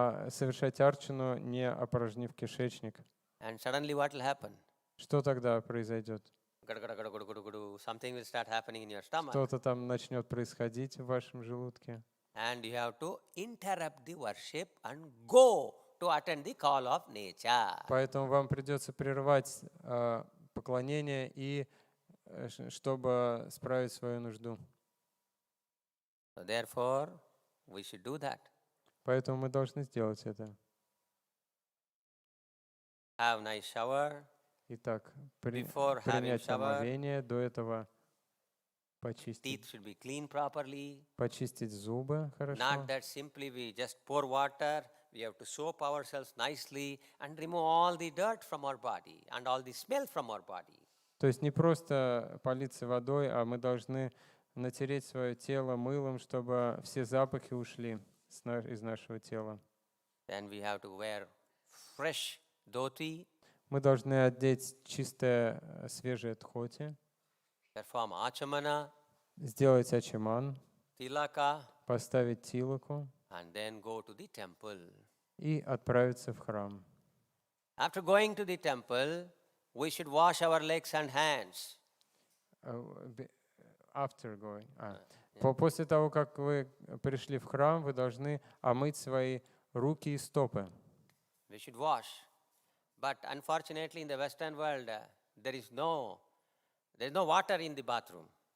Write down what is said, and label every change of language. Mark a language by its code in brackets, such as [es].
[ru] совершать арчану, не опорожнив кишечник. [en] And suddenly what will happen? [ru] Что тогда произойдет? [en] Something will start happening in your stomach. [ru] Что-то там начнет происходить в вашем желудке. [en] And you have to interrupt the worship and go to attend the call of nature. [ru] Поэтому вам придется прервать поклонение, и чтобы справить свою нужду. [en] So therefore, we should do that. [ru] Поэтому мы должны сделать это. [en] Have nice shower. [ru] Итак, [en] Before having [ru] принять [en] shower, [ru] омовение, до этого [en] teeth [ru] почистить, [en] should be clean properly. [ru] почистить зубы хорошо. [en] Not that simply we just pour water. We have to soap ourselves nicely and remove all the dirt from our body and all the smell from our body. [ru] То есть не просто политься водой, а мы должны натереть свое тело мылом, чтобы все запахи ушли из нашего тела. [en] Then we have to wear fresh dhoti, [ru] Мы должны одеть чистое, свежее тхоти, [en] perform achamana, [ru] сделать ачаман, [en] tilaka, [ru] поставить тилаку [en] and then go to the temple. [ru] и отправиться в храм. [en] After going to the temple, we should wash our legs and hands. After going. [ru] После того, как вы пришли в храм, вы должны омыть свои руки и стопы. [en] We should wash. But unfortunately, in the Western world, there is no water in the bathroom.